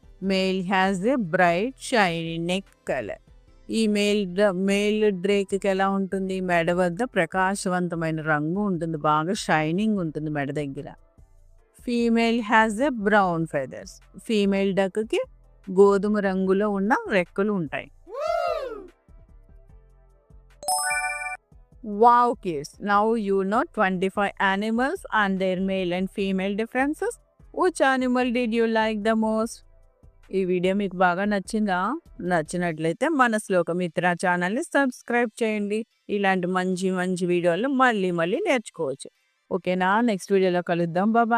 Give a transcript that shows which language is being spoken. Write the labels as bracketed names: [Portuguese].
[English] Male has a bright shiny neck colour. [Telugu] ఈ male డ్రేక్కి ఎలా ఉంటుంది? మెడ వద్ద ప్రకాశవంతమైన రంగు ఉంటుంది, బాగా షైనింగ్ ఉంటుంది మెడ దగ్గర. [English] Female has a brown feathers. [Telugu] Female డక్కి గోధుమ రంగులో ఉన్న రెక్కలు ఉంటాయి. [English] Wow kids, now you know 25 animals and their male and female differences. Which animal did you like the most? [Telugu] ఈ వీడియో మీకు బాగా నచ్చిందా? నచ్చినట్లయితే మన శ్లోకమిత్ర ఛానల్ని సబ్స్క్రైబ్ చేయండి. ఇలాంటి మంచి మంచి వీడియోలు మళ్ళీ మళ్ళీ నేర్చుకోవచ్చు. ఓకేనా? నెక్స్ట్ వీడియోలో కలుద్దాం. బాయ్.